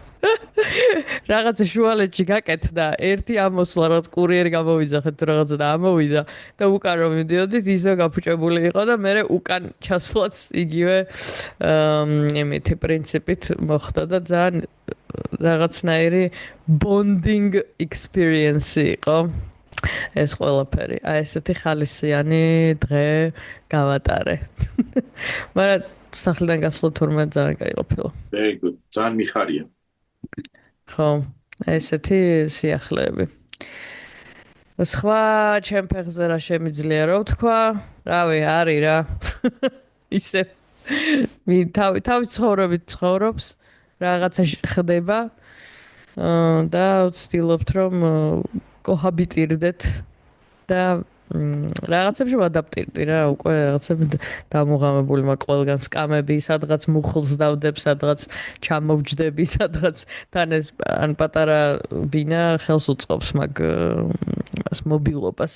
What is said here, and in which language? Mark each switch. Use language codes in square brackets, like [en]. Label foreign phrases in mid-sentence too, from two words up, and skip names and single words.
[ka] რაღაცა შუალედში გაკეთდა, ერთი ამოსვლა რაღაც კურიერი გამოვიძახეთ რაღაცა და ამოვიდა და უკან რომ მიდიოდით ისე გაფუჭებული იყო და მე უკან ჩასვლაც იგივე იმითი პრინციპით მოხდა და ძალიან რაღაცნაირი [en] bonding experience [ka] იყო ეს ყველაფერი. აი ესეთი ხალისიანი დღე გავატარე. მაგრამ სახლიდან გასვლა თურმე ძალიან კაი ყოფილა. [en] Very good. [ka] ძალიან მიხარია. ხო, ესეთი სიახლეები. სხვა ჩემ ფეხზე რა შემიძლია რომ ვთქვა? რავი, არის რა. ისე თავი ცხოვრობით ცხოვრობს, რაღაცა ხდება და ვცდილობთ რომ კოჰაბიტირდეთ და რაღაცებში ვადაპტირდი რა, უკვე რაღაცები დამოღამებული მაქვს ყველგან სკამები, სადღაც მუხლს დავდებ, სადღაც ჩამოვჯდები, სადღაც თან ეს ან პატარა ბინა ხელს უწყობს მაგ იმას მობილობას.